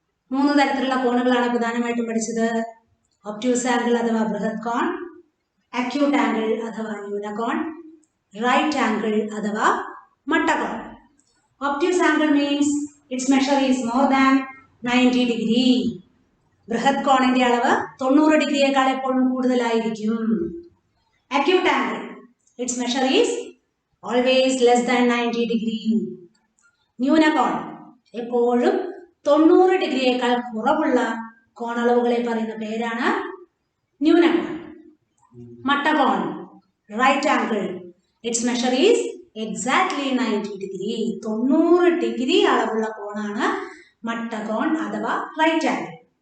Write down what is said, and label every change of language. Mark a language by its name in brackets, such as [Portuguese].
[Malayalam] 3 തരത്തിലുള്ള കോണുകളാണ് പ്രധാനമായിട്ടും പഠിച്ചത്. ഒബ്റ്റ്യൂസ് ആംഗിൾ അഥവാ ബൃഹത് കോൺ, അക്യൂട്ട് ആംഗിൾ അഥവാ ന്യൂനകോൺ, റൈറ്റ് ആംഗിൾ അഥവാ മട്ടകോൺ. [English] Obtuse angle means it's measure is more than 90 degree. [Malayalam] ബൃഹത് കോണിന്റെ അളവ് 90 ഡിഗ്രിയേക്കാൾ എപ്പോഴും കൂടുതലായിരിക്കും. [English] Acute angle its measure is always less than 90 degree. [Malayalam] ന്യൂനകോൺ എപ്പോഴും 90 ഡിഗ്രിയേക്കാൾ കുറവുള്ള കോണളവുകളെ പറയുന്ന പേരാണ് ന്യൂനകോൺ. [English] മട്ടകോൺ right angle its measure is exactly 90 degree. [Malayalam] 90 degree അളവുള്ള കോണാണ് മട്ടകോൺ അഥവാ റൈറ്റ് ആംഗിൾ.